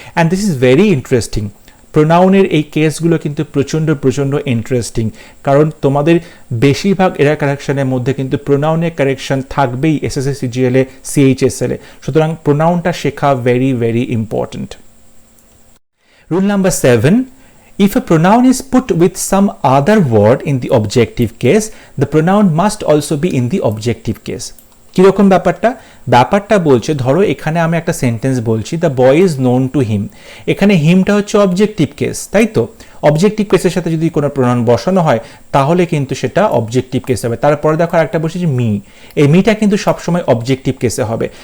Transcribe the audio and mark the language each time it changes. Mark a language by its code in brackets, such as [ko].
[en] And this is very interesting. [bn] প্রোনাউনের এই কেসগুলো কিন্তু প্রচণ্ড প্রচণ্ড ইন্টারেস্টিং, কারণ তোমাদের বেশিরভাগ এরার কারেকশনের মধ্যে কিন্তু প্রোনাউনের কারেকশন থাকবেই এসএসসি সিজিএল এ, সিএইচএসএল এ। সুতরাং প্রোনাউনটা শেখা very very important. [en] Rule number 7, if a pronoun is put with some other word in the objective case, the pronoun must also be in the objective case. [bn] কিরকম ব্যাপারটা? ব্যাপারটা বলছে, ধরো এখানে আমি একটা সেন্টেন্স বলছি, [en] The boy is known to him. [bn] এখানে হিমটা হচ্ছে অবজেক্টিভ কেস, তাই তো? অবজেক্টিভ কেসের সাথে যদি কোনো প্রোনাউন বসানো হয় তাহলে কিন্তু সেটা অবজেক্টিভ কেস হবে। তারপরে দেখো একটা বসেছি মি, এই মিটা কিন্তু সবসময় অবজেক্টিভ কেসে হবে।